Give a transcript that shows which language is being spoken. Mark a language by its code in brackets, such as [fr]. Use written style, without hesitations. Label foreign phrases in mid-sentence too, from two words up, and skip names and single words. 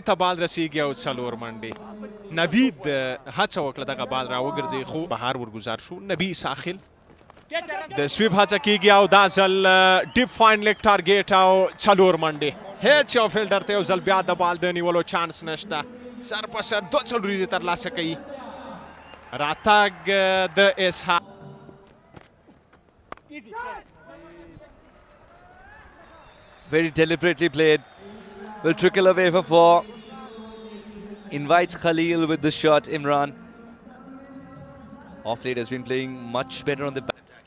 [ps] ته بال رسیږي او څلور منډې نوید هڅه وکړه دغه بال را وګرځي خو بهر ورګزار شو نبي ساخل د سویپ هڅه کېږي او دا ځل ډیپ فاین لیګ ټارګیټ او څلور منډې هیڅ یو فیلډر ته یو ځل بیا د بال د نیولو چانس نشته سر په سر دوه څلوریزې ترلاسه کوي راتګ د اسحاق [en] Very deliberately played. Will trickle away for four. Invites Khalil with the shot, Imran. Off late has been playing much better on the back.